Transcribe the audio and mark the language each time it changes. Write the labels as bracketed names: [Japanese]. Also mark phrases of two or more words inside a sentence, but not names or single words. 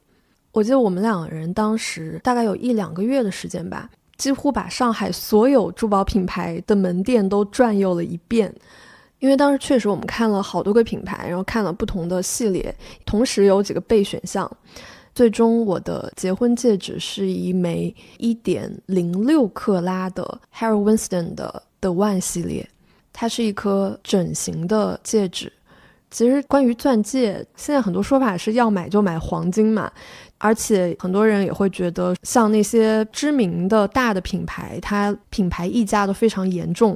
[Chinese] 我記得我們2個人當時大概有1-2個月的時間吧，幾乎把上海所有珠寶品牌的門店都轉悠了一遍。因為當時確實我們看了好多個品牌，然後看了不同的系列，同時有幾個備選項。最終我的結婚戒指是一枚1.06克拉的 Harry Winston 的 The One 系列，它是一顆整形的戒指。其實關於鑽戒，現在很多說法是要買就買黃金嘛，而且很多人也會覺得像那些知名的大的品牌，它品牌溢價都非常嚴重。